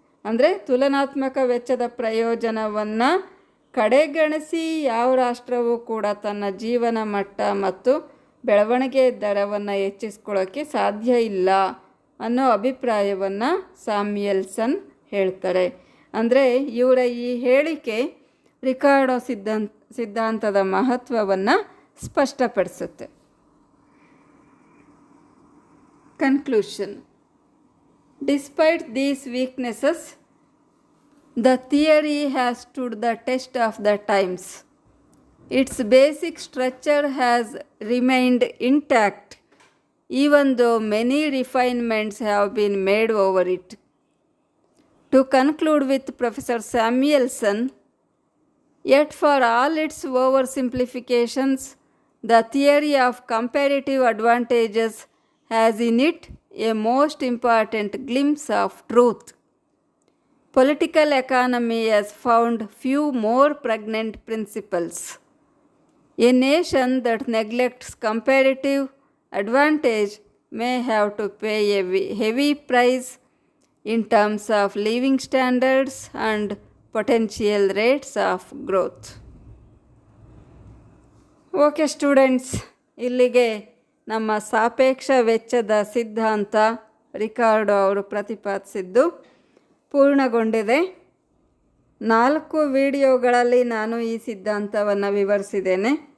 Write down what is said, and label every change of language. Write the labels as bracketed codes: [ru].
[kn] ಅಂದರೆ ತುಲನಾತ್ಮಕ ವೆಚ್ಚದ ಪ್ರಯೋಜನವನ್ನು ಕಡೆಗಣಿಸಿ ಯಾವ ರಾಷ್ಟ್ರವೂ ಕೂಡ ತನ್ನ ಜೀವನ ಮಟ್ಟ ಮತ್ತು ಬೆಳವಣಿಗೆ ದರವನ್ನು ಹೆಚ್ಚಿಸ್ಕೊಳ್ಳೋಕ್ಕೆ ಸಾಧ್ಯ ಇಲ್ಲ ಅನ್ನೋ ಅಭಿಪ್ರಾಯವನ್ನು ಸ್ಯಾಮ್ಯುಯೆಲ್ಸನ್ ಹೇಳ್ತಾರೆ. ಅಂದರೆ ಇವರ ಈ ಹೇಳಿಕೆ ರಿಕಾರ್ಡೋ ಸಿದ್ಧಾಂತದ ಮಹತ್ವವನ್ನು ಸ್ಪಷ್ಟಪಡಿಸುತ್ತೆ. [en] Conclusion. Despite these weaknesses, the theory has stood the test of the times. Its basic structure has remained intact, even though many refinements have been made over it. To conclude with Professor Samuelson, yet for all its oversimplifications, the theory of comparative advantages has in it a most important glimpse of truth. Political economy has found few more pregnant principles. A nation that neglects comparative advantage may have to pay a heavy price in terms of living standards and potential rates of growth. [kn] Okay students, ಇಲ್ಲಿಗೆ ನಮ್ಮ ಸಾಪೇಕ್ಷ ವೆಚ್ಚದ ಸಿದ್ಧಾಂತ Ricardo ಅವರು ಪ್ರತಿಪಾದಿಸಿದ್ದು ಪೂರ್ಣಗೊಂಡಿದೆ. 4 ವಿಡಿಯೋಗಳಲ್ಲಿ ನಾನು ಈ ಸಿದ್ಧಾಂತವನ್ನು ವಿವರಿಸಿದ್ದೇನೆ.